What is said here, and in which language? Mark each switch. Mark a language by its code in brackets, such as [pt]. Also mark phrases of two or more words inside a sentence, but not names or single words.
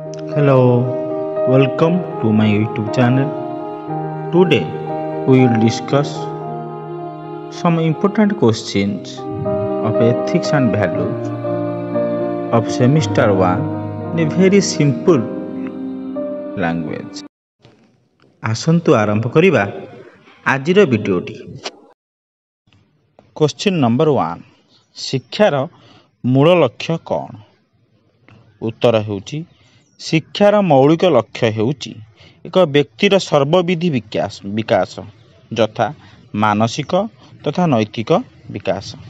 [en] Hello, welcome to my YouTube channel. Today we will discuss some important questions of ethics and values of semester 1 in a very simple language. [or] ଆସନ୍ତୁ ଆରମ୍ଭ କରିବା ଆଜିର ଭିଡ଼ିଓଟି। [en] question number [or] 1, ଶିକ୍ଷାର ମୂଳ ଲକ୍ଷ୍ୟ କ'ଣ? ଉତ୍ତର ହେଉଛି ଶିକ୍ଷାର ମୌଳିକ ଲକ୍ଷ୍ୟ ହେଉଛି ଏକ ବ୍ୟକ୍ତିର ସର୍ବବିଧ ବିକାଶ ଯଥା ମାନସିକ ତଥା ନୈତିକ ବିକାଶ।